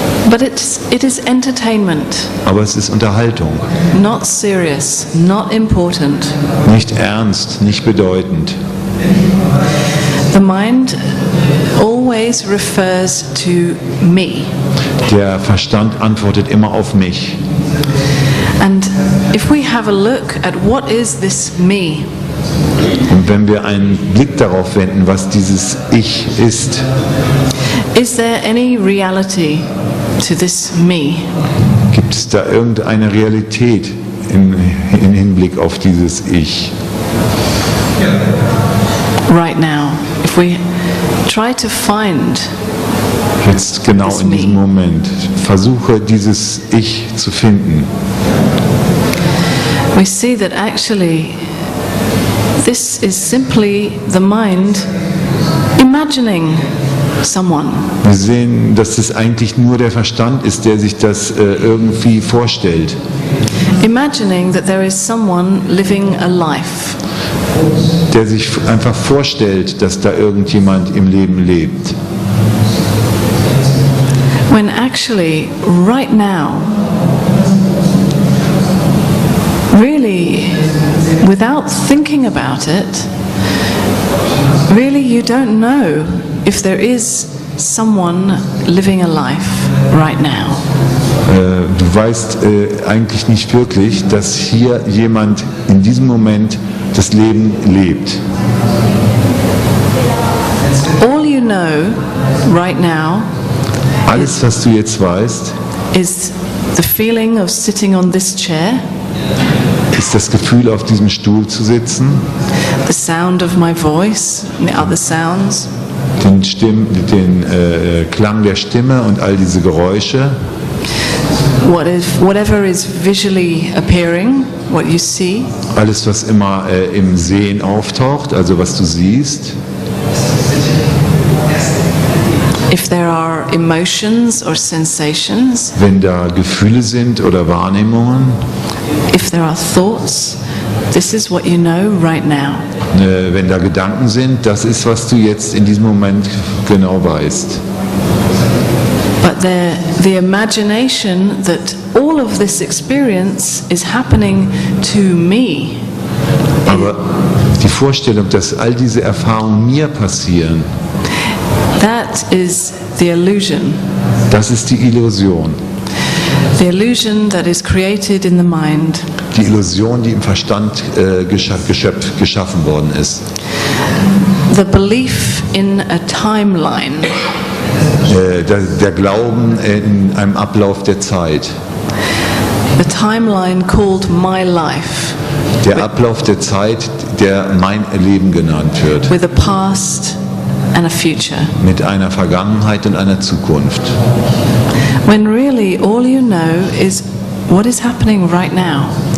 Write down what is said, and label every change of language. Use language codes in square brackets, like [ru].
[en] But it is entertainment. [de] Aber es ist Unterhaltung. [en] Not serious, not important. [de] Nicht ernst, nicht bedeutend. [en] The mind always refers to me. [de] Der Verstand antwortet immer auf mich. [en] And if we have a look at what is this me, [de] und wenn wir einen Blick darauf wenden, was dieses Ich ist, [en] is there any reality to this me? [de] Gibt es da irgendeine Realität im Hinblick auf dieses Ich? [en] Right now, if we try to find [de] Jetzt genau in diesem Moment. Versuche dieses Ich zu finden. [en] we see that actually this is simply the mind imagining someone. [de] Wir sehen, dass es eigentlich nur der Verstand ist, der sich das irgendwie vorstellt. [en] Imagining that there is someone living a life. [de] Der sich einfach vorstellt, dass da irgendjemand im Leben lebt. [en] When actually, right now, really, without thinking about it, really you don't know if there is someone living a life right now. [de] Du weißt eigentlich nicht wirklich, dass hier jemand in diesem Moment das Leben lebt. [en] All you know right now [de] Alles, was du jetzt weißt, [en] is the feeling of sitting on this chair, [de] ist das Gefühl, auf diesem Stuhl zu sitzen, [en] the sound of my voice and the other sounds, [de] den Klang der Stimme und all diese Geräusche, [en] whatever is visually appearing, what you see, [de] alles, was immer im Sehen auftaucht, also was du siehst. [en] if there are emotions or sensations, [de] Wenn da Gefühle sind oder Wahrnehmungen, [en] if there are thoughts, this is what you know right now. [de] wenn da Gedanken sind, das ist, was du jetzt in diesem Moment genau weißt. [en] But the imagination that all of this experience is happening to me, [de] Aber die Vorstellung, dass all diese Erfahrungen mir passieren, [en] that is the illusion. [de] das ist die Illusion. [en] The illusion that is created in the mind. [de] Die Illusion, die im Verstand geschaffen worden ist. [en] The belief in a timeline. [de] Der Glauben in einem Ablauf der Zeit. [en] The timeline called my life. [de] Der Ablauf der Zeit, der mein Leben genannt wird. [en] With a past and a future. [de] Mit einer Vergangenheit und einer Zukunft. [en] When really all you know is what is happening right now.